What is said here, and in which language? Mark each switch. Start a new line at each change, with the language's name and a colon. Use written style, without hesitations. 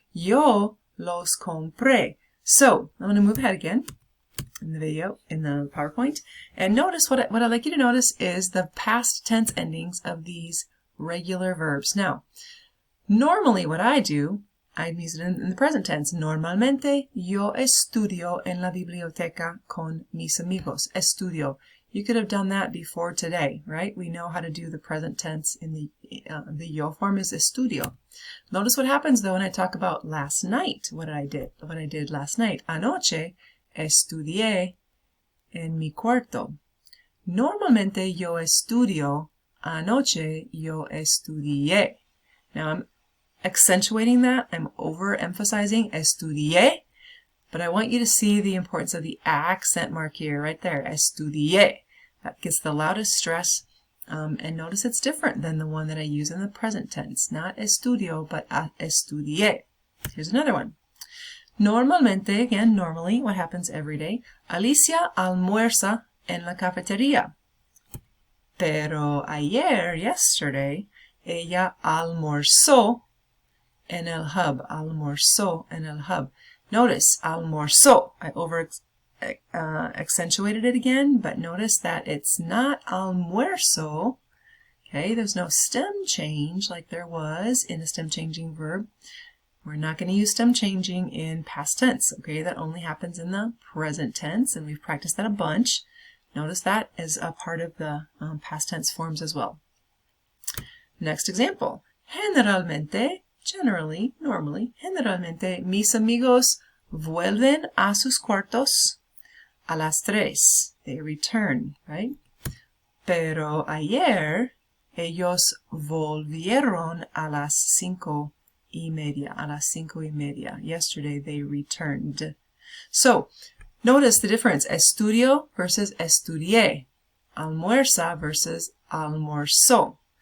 Spanish: Yo los compré.
English: So, I'm going to move ahead again in the video, in the PowerPoint. And notice what I'd like you to notice is the past tense endings of these regular verbs. Now, normally what I do, I use it in the present tense.
Spanish: Normalmente yo estudio en la biblioteca con mis amigos. Estudio.
English: You could have done that before today, right? We know how to do the present tense in the yo form is estudio. Notice what happens though when I talk about last night, what I did last night.
Spanish: Anoche estudié en mi cuarto. Normalmente yo estudio. Anoche yo estudié.
English: Now I'm accentuating that. I'm overemphasizing estudié. But I want you to see the importance of the accent mark here, right there. Estudié. That gets the loudest stress. And notice it's different than the one that I use in the present tense. Not estudio, but estudié. Here's another one. Normalmente, again, normally, what happens every day?
Spanish: Alicia almuerza en la cafetería. Pero ayer, yesterday, ella almorzó en el hub. Almorzó en el hub. Notice, almorzó.
English: I accentuated it again, but notice that it's not almuerzo. Okay, there's no stem change like there was in a stem changing verb. We're not going to use stem changing in past tense. Okay, that only happens in the present tense, and we've practiced that a bunch. Notice that as a part of the past tense forms as well. Next example.
Spanish: Generalmente,
English: generally, normally,
Spanish: generalmente, mis amigos vuelven a sus cuartos a las 3.
English: They return, right?
Spanish: Pero ayer, ellos volvieron a las 5:30. A las 5:30.
English: Yesterday, they returned. So, notice the difference.
Spanish: Estudio versus estudié. Almuerza versus almorzó.